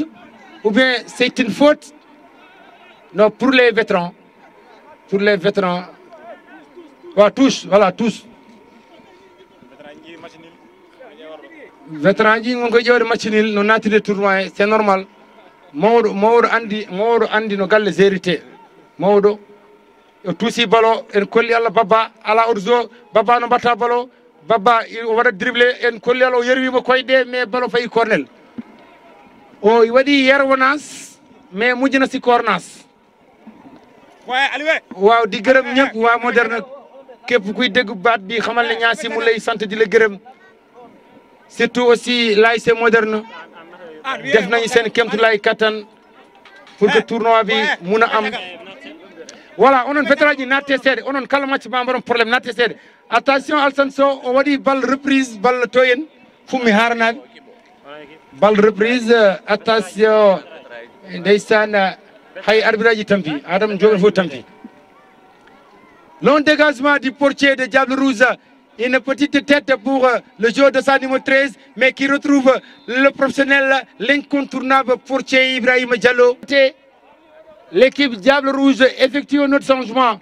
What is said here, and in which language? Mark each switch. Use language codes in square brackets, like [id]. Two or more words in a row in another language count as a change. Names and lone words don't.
[fr] Ou bien c'est une faute? Non, pour les vétérans. Pour les vétérans. Voilà, touche, voilà, touche. Vétéran, on peut dire match nul, non nature tournoi, c'est normal. [ff] Mawdo andi no galle zérité. Mawdo o tuusi ballon en kolli Allah baba ala orzo baba no batta ballon baba o wada dribbler en kolli Allah o yerwima koyde mais ballon fayi cornel. O wadi yerwonas mais mujjina si cornas. [wo] Waaw di gërëm ñëpp waa Moderne képp kuy dégg baat bi xamal ne ñaasi mu lay sant di la gërëm. Surtout aussi l'ASC Moderne def nañu seen kéemtulaay kattan [fr] pour que [wo] tournoi bi mun a am. [fr] Voilà, [ff] onon vétéran ji natte seede onon kala match ma mbaɗon probléme natte seede. Attention Alassane Sow o waɗi balle reprise balle toyen fummi haranaɓe. Balle reprise attention ndeysaan hay arbitre ji tampi Adam Jogal fof tampi. [fr] Long dégagement du portier de Diable Rouge. Une petite tête pour le joueur de sa numéro 13, mais qui retrouve le professionnel, l'incontournable portier Ibrahim Diallo. L'équipe Diable Rouge effectue un autre changement.